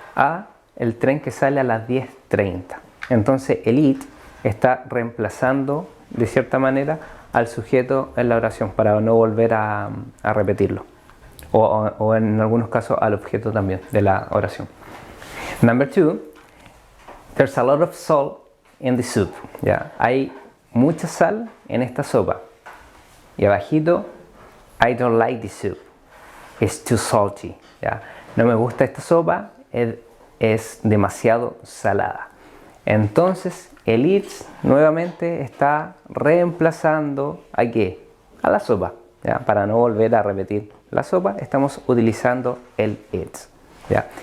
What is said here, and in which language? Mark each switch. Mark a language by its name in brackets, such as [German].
[Spanish] A el tren que sale a las 10:30. Entonces el it está reemplazando de cierta manera al sujeto en la oración para no volver a repetirlo. O en algunos casos al objeto también de la oración. [English] Number two, there's a lot of salt in the soup, [Spanish] ¿ya? Hay mucha sal en esta sopa. Y abajito, [English] I don't like the soup. It's too salty, [Spanish] ¿ya? No me gusta esta sopa, es demasiado salada. Entonces el it's nuevamente está reemplazando ¿a qué? A la sopa, ¿ya? Para no volver a repetir la sopa, estamos utilizando el it's, ¿ya?